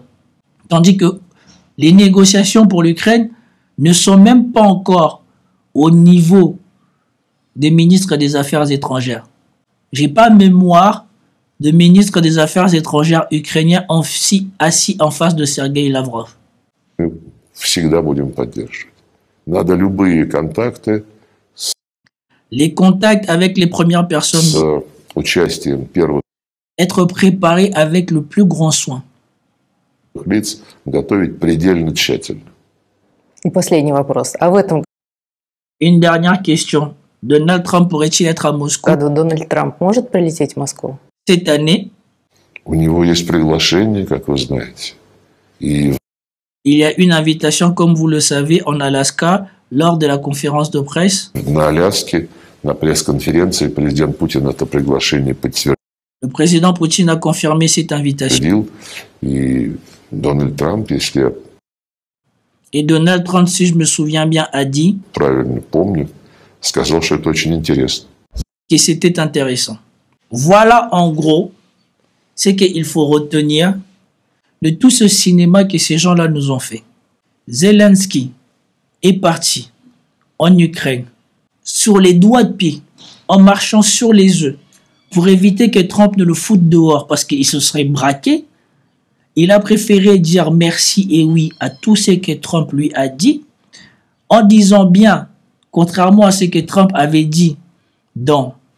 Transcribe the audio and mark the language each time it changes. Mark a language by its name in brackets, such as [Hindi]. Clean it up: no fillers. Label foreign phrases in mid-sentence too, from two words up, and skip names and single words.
[French] Tandis que les négociations pour l'Ukraine ne sont même pas encore au niveau des ministres des Affaires étrangères. J'ai pas mémoire de ministre des Affaires étrangères ukrainien assis en face de Sergei Lavrov. [Russian] всегда будем поддерживать. Надо любые контакты [French] Les contacts avec les premières [Russian] с [French] personnes [Russian] участием первых [French] être préparés avec le plus grand soin. [Russian] лиц готовить предельно тщательно. И последний вопрос. А в этом [French] Une dernière question. Donald Trump pourrait-il être à Moscou [Russian] году Дональд Трамп может прилететь в Москву? [French] cette année? [Russian] У него есть приглашение, как вы знаете. И [French] Il y a une invitation, comme vous le savez, en Alaska, lors de la conférence de presse. [Russian] на Аляске, на пресс-конференции президент Путин это приглашение подтвердил. [French] Le président Poutine a confirmé cette invitation. [Russian] И Дональд Трамп, если я [French] Et Donald Trump, si je me souviens bien, a dit [Russian] правильно помню, сказал, что это очень интересно. [French] que c'était intéressant. Voilà en gros ce qu'il faut retenir de tout ce cinéma que ces gens-là nous ont fait. Zelensky est parti en Ukraine, sur les doigts de pied, en marchant sur les œufs, pour éviter que Trump ne le foute dehors parce qu'il se serait braqué, il a préféré dire merci et oui à tout ce que Trump lui a dit, en disant bien, contrairement à ce que Trump avait dit dans